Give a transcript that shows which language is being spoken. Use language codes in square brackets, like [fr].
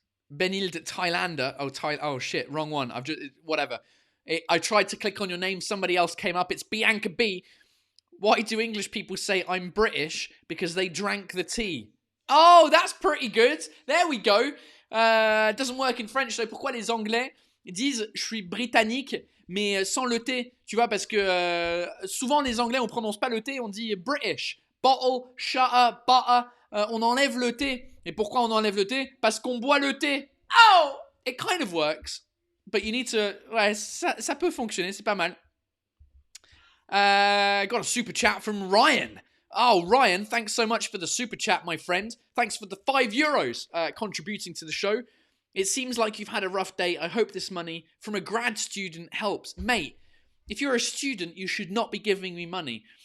[en] Benild Thailander. Oh, shit. Wrong one. Whatever. I tried to click on your name. Somebody else came up. It's Bianca B. Why do English people say I'm British? Because they drank the tea. Oh, that's pretty good. There we go. Doesn't work in French, though. [fr] Pourquoi les Anglais disent je suis britannique, mais sans le T? Tu vois, parce que souvent les Anglais, on prononce pas le T, on dit British. [en] Bottle, shutter, butter. [fr] On enlève le T. Et pourquoi on enlève le T? Parce qu'on boit le thé. [en] Oh! It kind of works. But you need to... [fr] Ouais, ça peut fonctionner, c'est pas mal. [en] Got a super chat from Ryan. Oh, Ryan, thanks so much for the super chat, my friend. Thanks for the €5 contributing to the show. It seems like you've had a rough day. I hope this money from a grad student helps. Mate, if you're a student, you should not be giving me money.